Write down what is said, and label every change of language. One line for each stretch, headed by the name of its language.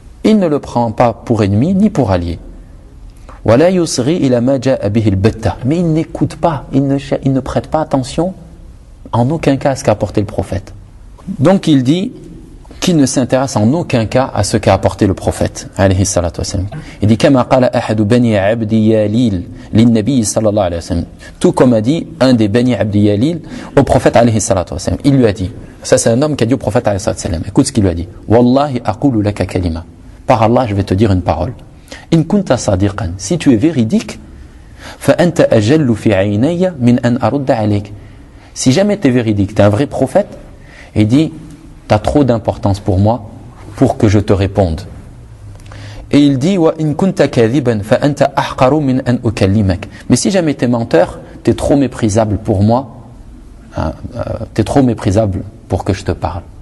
French: Il ne le prend pas pour ennemi, ni pour allié.
Arabic: وَلَا يُسْرِي إِلَى مَا جَاءَ بِهِ الْبَتَّةِ.
French: Mais il n'écoute pas, il ne prête pas attention en aucun cas à ce qu'a apporté le prophète. Donc il dit qu'il ne s'intéresse en aucun cas à ce qu'a apporté le prophète.
Arabic: عليه الصلاة والسلام.
French: Il dit
Arabic: كَمَا قَالَ أَحَدُ بَنِي عَبْدِي يَالِيل لِلنَّبِي صلى الله عليه وسلم.
French: Tout comme a dit un des Bani Abdi Yalil au prophète
Arabic: عليه الصلاة والسلام.
French: Il lui a dit, ça c'est un homme qui a dit au prophète
Arabic: عليه الصلاة والسلام.
French: Écoute ce qu'il lui a dit.
Arabic: وَاللَّهِ أَقُولُ لَكَ كَلِمَةً.
French: Par Allah, je vais te dire une parole.
Arabic: إن كنت صادقا.
French: Si tu es véridique,
Arabic: فأنت أجل في عيني من أن أرد عليك.
French: Si jamais tu es véridique, tu es un vrai prophète, il dit, tu as trop d'importance pour moi pour que je te réponde. Et il dit,
Arabic: وَإِن كُنْتَ كَذِبًا فَأَنْتَ أَحْقَرُ مِنْ أَنْ أُكَلِّمَكَ.
French: Mais si jamais tu es menteur, tu es trop méprisable pour moi, tu es trop méprisable pour que je te parle.